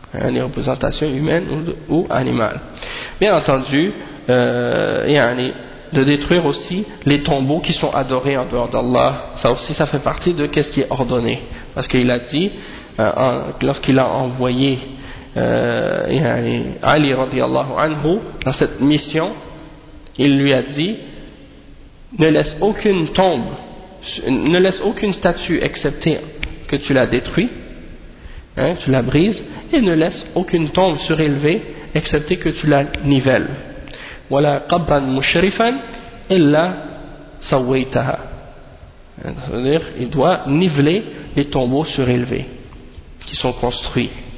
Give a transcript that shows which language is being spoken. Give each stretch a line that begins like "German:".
French: Les représentations humaines ou animales. Bien entendu, de détruire aussi les tombeaux qui sont adorés en dehors d'Allah, ça aussi ça fait partie de qu'est-ce qui est ordonné, parce qu'il a dit lorsqu'il a envoyé Ali radiallahu anhu dans cette mission, il lui a dit ne laisse aucune tombe, ne laisse aucune statue excepté que tu l'as détruit, tu la brises, et ne laisse aucune tombe surélevée excepté que tu la nivelles.
Arabic: ولا قبرا مشرفا إلا سويتها.
French: C'est-à-dire, il doit niveler les tombeaux surélevés qui sont construits.